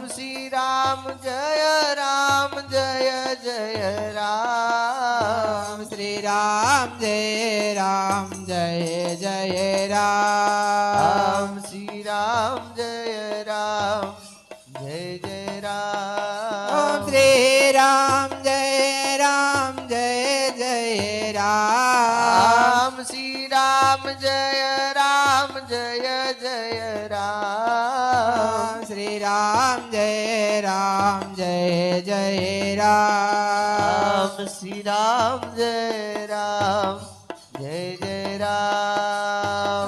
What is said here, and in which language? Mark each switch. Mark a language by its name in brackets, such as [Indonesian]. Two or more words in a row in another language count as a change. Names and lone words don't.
[Hindi] श्री राम जय जय राम श्री राम जय जय राम श्री राम जय जय राम श्री राम जय जय राम [Gujarati] રામ શ્રી રામ જય રામ જય જય રામ શ્રી રામ જય જય રામ રામ શ્રી રામ જય રામ જય જય રામ